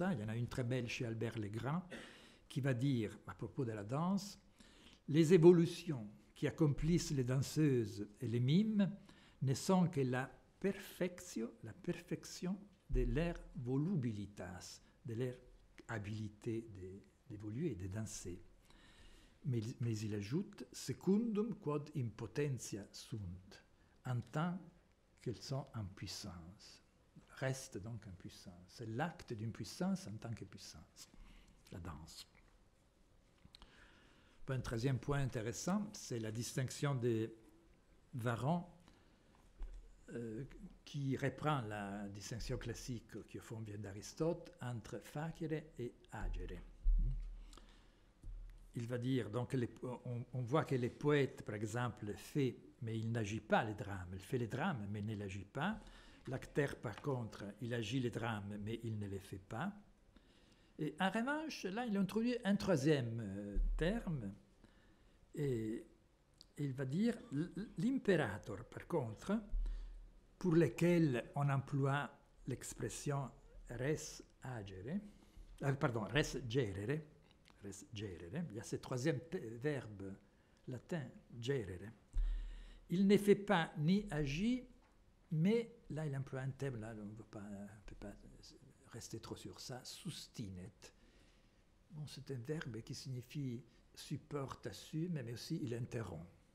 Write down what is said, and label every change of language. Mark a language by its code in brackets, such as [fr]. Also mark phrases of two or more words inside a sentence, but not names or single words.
[fr] Il y en a une très belle chez Albert Legrand qui va dire, à propos de la danse, les évolutions qui accomplissent les danseuses et les mimes ne sont que la perfection de leur volubilitas, de leur habilité d'évoluer et de danser. Mais il ajoute, [la] secundum quod impotentia sunt, [fr] en tant qu'elles sont en puissance. Reste donc en puissance. C'est l'acte d'une puissance en tant que puissance, la danse. Un troisième point intéressant, c'est la distinction des Varron, qui reprend la distinction classique qui au fond vient d'Aristote entre [la] facere et agere. [fr] Il va dire, donc, on voit que les poètes, par exemple, fait, mais il n'agit pas les drames. Il fait les drames, mais ne l'agit pas. L'acteur, par contre, il agit les drames, mais il ne les fait pas. Et en revanche, là, il introduit un troisième terme, et il va dire l'imperator, par contre, pour lequel on emploie l'expression [la] res agere, res gerere, [fr] il y a ce troisième verbe latin, gerere. Il ne fait pas ni agit, mais là il emploie un terme, là on ne peut pas rester trop sur ça, sustinet. Bon, c'est un verbe qui signifie supporte, assume, mais aussi il interrompt.